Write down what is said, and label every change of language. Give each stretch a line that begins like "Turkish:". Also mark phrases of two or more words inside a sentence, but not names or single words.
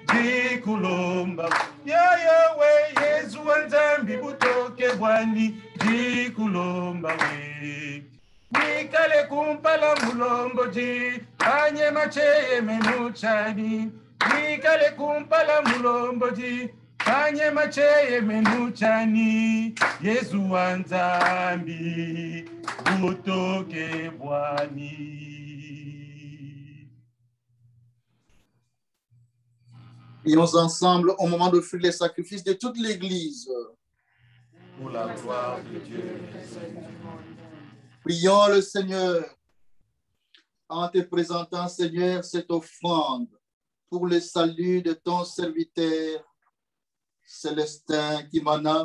Kongo: jikulomba yo we Yesu wanzambi butoke bwani jikulomba we wikale kumpala mulombo ji anye macheye menuchani wikale kumpala mulombo ji anye macheye menuchani Yesu wanzambi butoke bwani.
French: Prions ensemble au moment d'offrir les sacrifices de toute l'Église. Pour la gloire de Dieu. Prions le Seigneur en te présentant, Seigneur, cette offrande pour le salut de ton serviteur Célestin Kimana.